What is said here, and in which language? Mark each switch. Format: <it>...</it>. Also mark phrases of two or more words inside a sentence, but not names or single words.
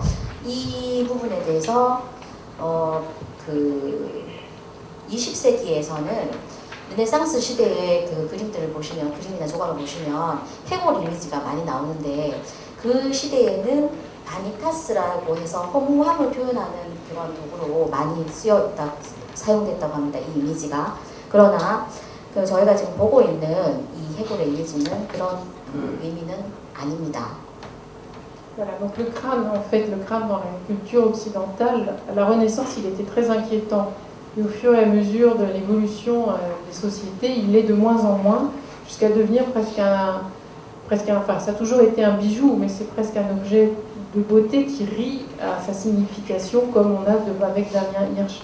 <ko>이 부분에 대해서 그 20세기에서는 르네상스 시대의 그 그림들을 보시면, 그림이나 조각을 보시면 해골 이미지가 많이 나오는데 그 시대에는 바니타스라고 해서 허무함을 표현하는 그런 도구로 많이 사용됐다고 합니다. 이 이미지가. 그러나 저희가 지금 보고 있는 이 해골의 이미지는 그런 의미는 아닙니다.</ko> <fr>Voilà, donc le crâne, en fait, le crâne dans la culture occidentale, à la Renaissance, il était très inquiétant. Et au fur et à mesure de l'évolution des sociétés, il l'est de moins en moins, jusqu'à devenir enfin, ça a toujours été un bijou, mais c'est presque un objet de beauté qui rit à sa signification, comme on a avec Damien Hirsch.</fr>